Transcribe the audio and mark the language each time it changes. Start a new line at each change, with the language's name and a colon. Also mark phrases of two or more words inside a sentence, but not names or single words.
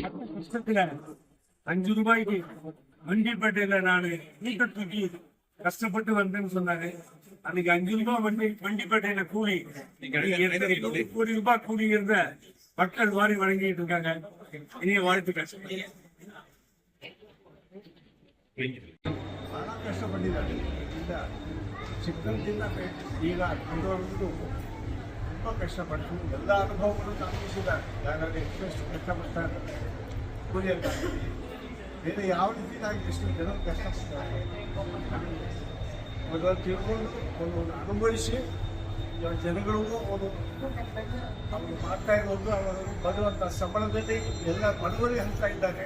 Tamil: 5 ரூபாய்க்கு வண்டிப்பேட்டையில நான் வீட்டை தூக்கி கஷ்டப்பட்டு வந்தேன்னு சொன்னாரு. அன்னைக்கு 5 ரூபாய் வண்டிப்பேட்டையில கூலி, 1 கோடி ரூபாய் கூலி இருந்த மக்கள் வாரி வழங்கிட்டு இருக்காங்க. இனிய வாழ்த்துக்கள்.
Kannada: ಬಹಳ ಕಷ್ಟಪಟ್ಟಿದ್ದಾರೆ. ಚಿಕ್ಕಂದಿನ ಈಗ ಮುಂದುವರೆದು ತುಂಬ ಕಷ್ಟಪಟ್ಟು ಎಲ್ಲ ಅನುಭವಗಳು ತಲುಪಿಸಿದ್ದಾರೆ. ಯಾಕಂದರೆ ಎಷ್ಟು ಕಷ್ಟಪಡ್ತಾರೆ ಕೂಲಿಯಲ್ಲ, ಬೇರೆ ಯಾವ ರೀತಿಯಾಗಿ ಎಷ್ಟು ಜನ ಕಷ್ಟಪಡ್ತಾರೆ ಮೊದಲು ತಿಳ್ಕೊಂಡು ಒಂದು ಅನುಭವಿಸಿ ಜನಗಳಿಗೂ ಒಂದು ಅವರು ಮಾಡ್ತಾ ಇರೋದು ಅವರು ಬರುವಂಥ ಸಂಬಳದಲ್ಲಿ ಎಲ್ಲ ಬಡವರಿಗೆ ಹಂಚ್ತಾ ಇದ್ದಾರೆ.